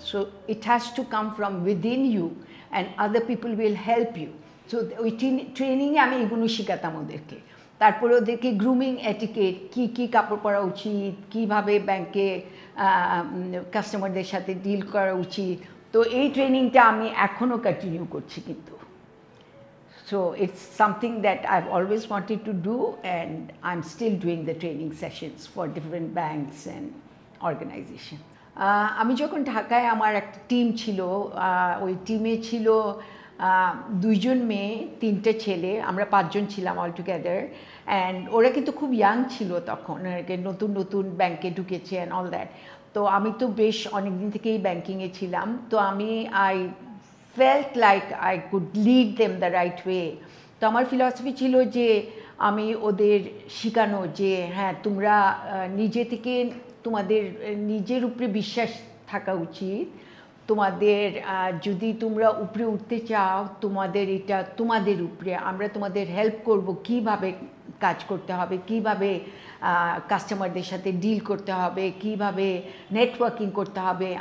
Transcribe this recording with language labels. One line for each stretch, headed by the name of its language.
English: So it has to come from within you and other people will help you.
Bangla: So ওই ট্রেনিংয়ে আমি এগুলো শেখাতাম ওদেরকে। তারপরে ওদেরকে গ্রুমিং এটিকেট, কী কাপড় পরা উচিত, কীভাবে ব্যাংকে কাস্টমারদের সাথে ডিল করা উচিত। তো এই ট্রেনিংটা আমি এখনও কন্টিনিউ করছি কিন্তু।
English: So it's something that I've always wanted to do, and I'm still doing the training sessions for different banks and organizations.
Bangla: আমি যখন ঢাকায়, আমার একটা টিম ছিল, ওই টিমে ছিল 2 জন মেয়ে, 3টে ছেলে, আমরা 5 জন ছিলাম
English: All together.
Bangla: অ্যান্ড ওরা কিন্তু খুব ইয়াং ছিল তখন, নতুন নতুন ব্যাংকে ঢুকেছে
English: And all that.
Bangla: তো আমি তো বেশ অনেক দিন থেকেই ব্যাংকিংয়ে ছিলাম।
English: তো I felt like I could lead them the right way.
Bangla: তো আমার ফিলসফি ছিল যে আমি ওদের শেখানো যে হ্যাঁ, তোমরা নিজে থেকে, তোমাদের নিজের উপরে বিশ্বাস থাকা উচিত। তোমাদের যদি তোমরা উপরে উঠতে চাও, তোমাদের এটা তোমাদের উপরে, আমরা তোমাদের হেল্প করব কিভাবে কাজ করতে হবে, কিভাবে কাস্টমারদের সাথে ডিল করতে হবে, কিভাবে নেটওয়ার্কিং করতে হবে।